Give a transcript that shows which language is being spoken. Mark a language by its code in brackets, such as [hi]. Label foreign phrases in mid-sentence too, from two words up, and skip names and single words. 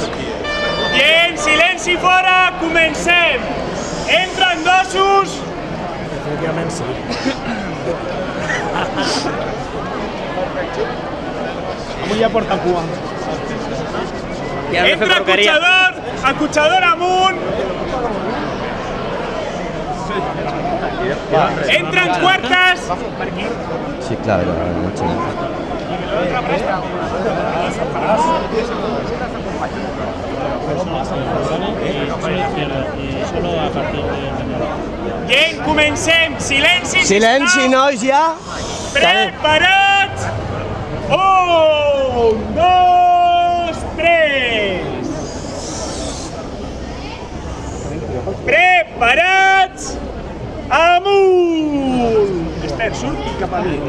[es] Bien, [ca] silenci fora, comencem. Entren dosos. Definitivament sí. Avui ja porta cua. Entra acotxador amunt. Entren quartes. [es] Sí, claro, mucho. Bien, [ca] comencem. Silenci, Silenci, nois, ja. Preparats. 1, 2, 3. Preparats. Amunt. Espera, surti cap a mi.